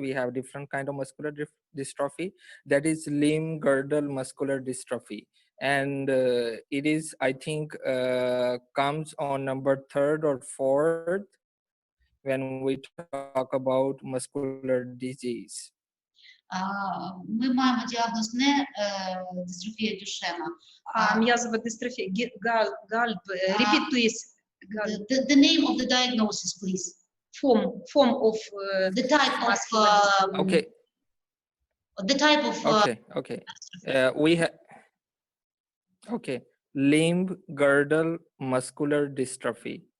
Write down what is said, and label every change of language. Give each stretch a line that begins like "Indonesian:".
English: We have different kind of muscular dystrophy, that is limb girdle muscular dystrophy. And it is, I think, comes on number 3rd or 4th when we talk about muscular disease.
Ukrainian: Ми маємо діагноз не дистрофія Дюшена. М'язова дистрофія.
English: Gulp. Repeat, please. The name of the diagnosis, please. Form of The type of Okay. The type of Okay. We have okay, limb girdle muscular dystrophy.